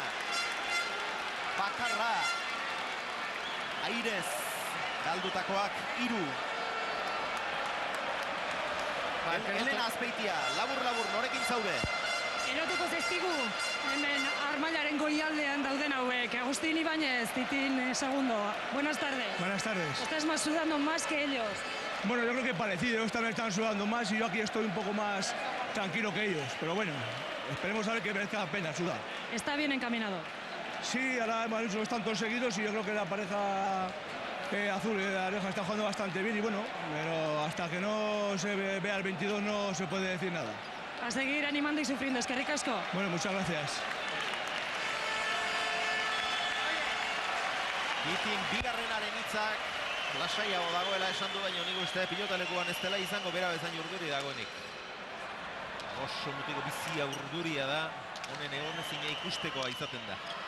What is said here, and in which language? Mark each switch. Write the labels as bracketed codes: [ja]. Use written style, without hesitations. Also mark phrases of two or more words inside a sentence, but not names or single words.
[eu] Bakarra, airez, galdutakoak 3. Elena Azpeitia, labur, norekin zaude? Erotuko zaizkigu, hemen Armailaren goialdean dauden hauek. Agustín Ibáñez, Titín Segundo. [es] Buenas tardes. Buenas tardes. Estás más sudando más que ellos. Bueno, yo creo que parecido, ellos también están sudando más y yo aquí estoy un poco más tranquilo que ellos. Pero bueno, esperemos a ver que merezca la pena sudar. Está bien encaminado. Sí, ahora hemos hecho los tantos seguidos y yo creo que la pareja azul de la Rioja está jugando bastante bien y bueno, pero hasta que no se vea el 22 no se puede decir nada. A seguir animando y sufriendo, [eu] eskerrik asko. [es] Bueno, muchas gracias. [eu] Titin bigarrenaren hitzak lasaiago dagoela esan du, baina nik uste pilotalekuan ez dela izango bera bezain urduri dagoenik. Oso mutiko bizia urduria da, honen egonezina ikustekoa izaten da.